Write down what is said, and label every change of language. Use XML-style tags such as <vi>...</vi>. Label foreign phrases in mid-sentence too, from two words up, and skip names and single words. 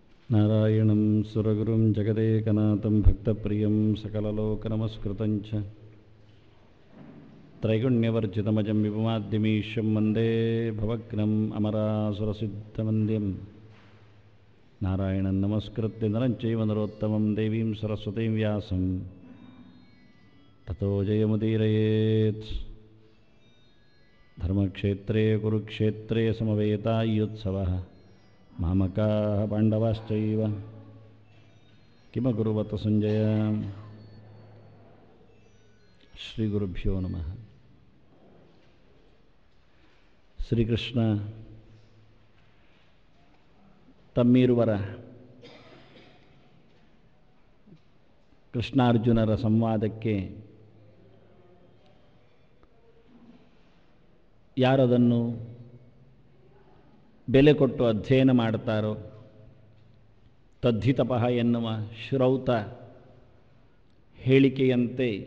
<sa>ನಾರಾಯಣಂ ಸುರಗುರುಂ ಜಗದೇಕನಾಥಂ ಭಕ್ತಪ್ರಿಯಂ ಸಕಲಲೋಕನಮಸ್ಕೃತಂ ಚ ತ್ರೈಗುಣ್ಯವರ್ಜಿತಮಜಂ ವಿಭುಮಾದ್ಯಮೀಶಂ ವಂದೇ ಭವಗ್ನಂ ಅಮರಾಸುರಸಿದ್ಧವಂದ್ಯಂ ನಾರಾಯಣಂ ನಮಸ್ಕೃತ್ಯ ನರಂ ಚೈವ ನರೋತ್ತಮಂ ದೇವೀಂ ಸರಸ್ವತೀಂ ವ್ಯಾಸಂ ತತೋ ಜಯಮುದೀರಯೇತ್. ಧರ್ಮಕ್ಷೇತ್ರೇ ಕುರುಕ್ಷೇತ್ರೇ ಸಮವೇತಾಯುತ್ಸವಃ ಮಾಮಕಾಃ ಪಾಂಡವಾಶ್ಚೈವ ಕಿಮಕುರ್ವತ ಸಂಜಯ. ಶ್ರೀ ಗುರುಭ್ಯೋ ನಮಃ.</sa> <kn>ಶ್ರೀಕೃಷ್ಣ ತಮ್ಮೀರುವರ ಕೃಷ್ಣಾರ್ಜುನರ ಸಂವಾದಕ್ಕೆ ಯಾರದನ್ನು ಬೆಲೆ ಕೊಟ್ಟು ಅಧ್ಯಯನ ಮಾಡ್ತಾರೋ, ತದ್ಧಿತಪಃ ಎನ್ನುವ ಶ್ರೌತ ಹೇಳಿಕೆಯಂತೆ</kn>